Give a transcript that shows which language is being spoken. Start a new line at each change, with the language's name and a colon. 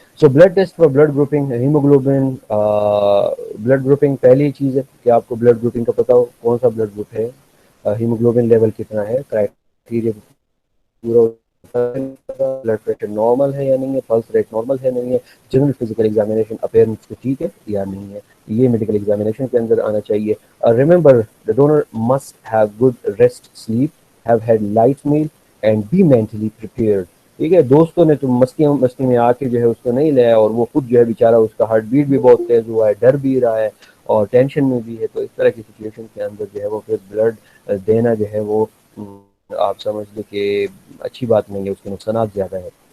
Urdu: So blood test for blood grouping, haemoglobin blood grouping پہلی چیز ہے کہ آپ کو بلڈ گروپنگ کا پتا ہو کون سا بلڈ گروپ ہے، ہیموگلوبن لیول کتنا ہے، کرائٹیریا پورا بلڈ پریشر نارمل ہے یا نہیں ہے، پلس ریٹ نارمل ہے نہیں ہے، جنرل فزیکل ایگزامینیشن اپیرنس کو ٹھیک ہے یا نہیں ہے، یہ میڈیکل ایگزامینیشن کے اندر آنا چاہیے.
English: Remember the donor must have good rest, sleep, have had light meal and be mentally prepared.
Urdu: ٹھیک ہے. دوستوں نے تو مستی میں آ کے جو ہے اس کو نہیں لیا، اور وہ خود جو ہے بیچارہ اس کا ہارٹ بیٹ بھی بہت تیز ہوا ہے، ڈر بھی رہا ہے اور ٹینشن میں بھی ہے. تو اس طرح کی سچویشن کے اندر جو ہے وہ پھر بلڈ دینا جو ہے وہ آپ سمجھ لیں کہ اچھی بات نہیں ہے، اس کے نقصانات زیادہ ہے.